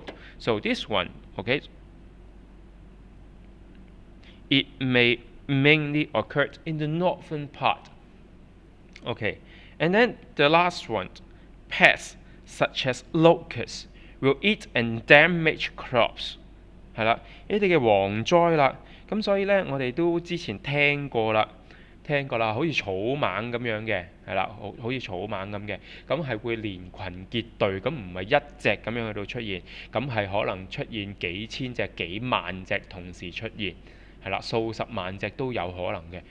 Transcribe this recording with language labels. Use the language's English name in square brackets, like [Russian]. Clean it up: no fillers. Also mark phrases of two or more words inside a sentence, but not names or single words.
[English] So this one, okay, it may mainly occur in the northern part. Okay, and then the last one, pests such as locusts, will eat and damage crops。 [Cantonese] 係啦，呢啲嘅蝗災啦，咁所以呢，我哋都之前聽過啦，好似草蜢咁樣嘅，係啦，好似草蜢咁嘅，咁係會連群結隊，咁唔係一隻咁樣去到出現，咁係可能出現幾千隻、幾萬隻同時出現，係啦，數十萬隻都有可能嘅。